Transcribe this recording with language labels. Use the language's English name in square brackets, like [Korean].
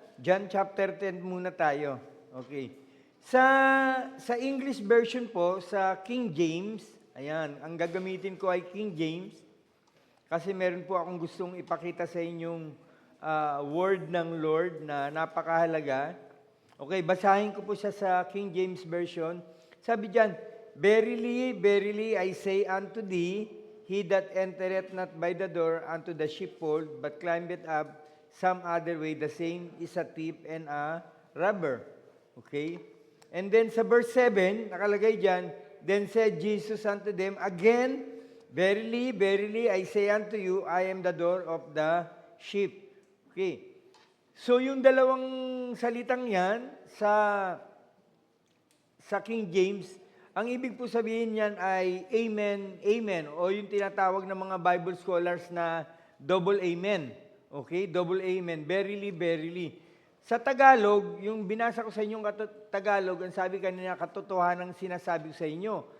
[Filipino] John chapter 10 muna tayo. Okay. Sa English version po, sa King James, ayan, ang gagamitin ko ay King James kasi meron po akong gustong ipakita sa inyong word ng Lord na napakahalaga. Okay, basahin ko po siya sa King James version. Sabi diyan, [English] Verily, verily, I say unto thee, he that entereth not by the door unto the sheepfold, but climbeth up some other way, the same is a thief and a robber. Okay? And then sa verse 7, [Filipino] nakalagay diyan, [English] then said Jesus unto them, again, verily, verily, I say unto you, I am the door of the sheep. Okay. [Filipino] So yung dalawang salitang yan sa King James, ang ibig po sabihin niyan ay amen, amen. O yung tinatawag ng mga Bible scholars na double amen. Okay? Double amen. [English] Verily, verily. [Filipino] Sa Tagalog, yung binasa ko sa inyong Tagalog, ang sabi kanina, katotohanan ang sinasabi ko sa inyo.